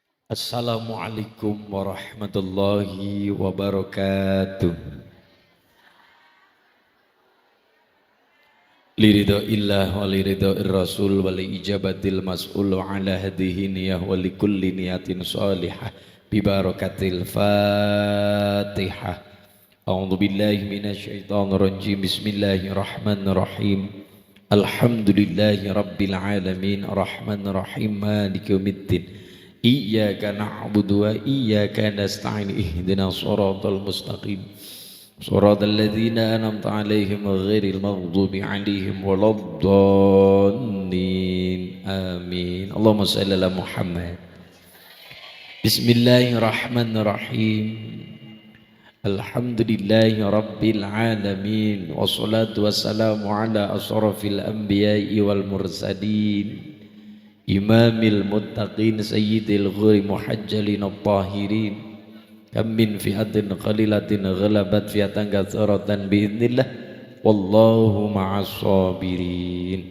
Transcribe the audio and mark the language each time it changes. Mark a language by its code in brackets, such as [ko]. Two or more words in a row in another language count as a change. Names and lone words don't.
[ar] السلام عليكم ورحمة الله وبركاته. لرضا الله ولرضا الرسول ولإجابة المسؤول على هذه النية ولكل نية صالحة ببركة الفاتحة. أعوذ بالله من الشيطان الرجيم. بسم الله الرحمن الرحيم. الحمد لله رب العالمين الرحمن الرحيم مالك يوم الدين. إياك نعبد وإياك نستعين اهدنا الصراط المستقيم صراط الذين أنعمت عليهم غير المغضوب عليهم ولا الضالين. Amin. اللهم صل على محمد. بسم الله الرحمن الرحيم. الحمد لله رب العالمين والصلاة والسلام على أشرف الأنبياء والمرسلين إمام المتقين سيد الغر المحجلين الطاهرين كم من فئة قليلة غلبت فئة كثيرة بإذن الله والله مع الصابرين.